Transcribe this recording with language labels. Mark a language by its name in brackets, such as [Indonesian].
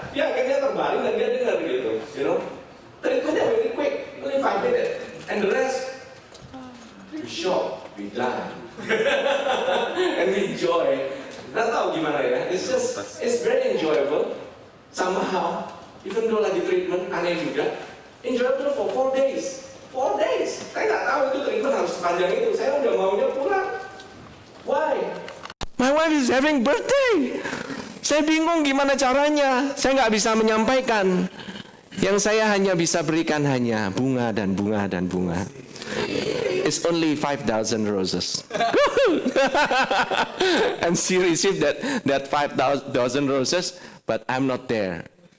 [Indonesian] Dia akhirnya terbaring dan dia dengar gitu, you know. [English] Treatmentnya very quick, only 5 minutes, and the rest we shock, we die, and we enjoy. [Indonesian] Nggak tahu gimana ya, [English] it's very enjoyable. Somehow, even though [Indonesian] lagi treatment, aneh juga, [English] enjoyable for 4 days. [Indonesian] 4 days, saya nggak tahu itu treatment harus sepanjang itu. Saya udah maunya pulang. [English] Why? My wife is having birthday. [Indonesian] Saya bingung gimana caranya. Saya nggak bisa menyampaikan. Yang saya hanya bisa berikan hanya bunga dan bunga dan bunga. [English] It's only 5,000 roses. And she received that 5,000 roses, but I'm not there.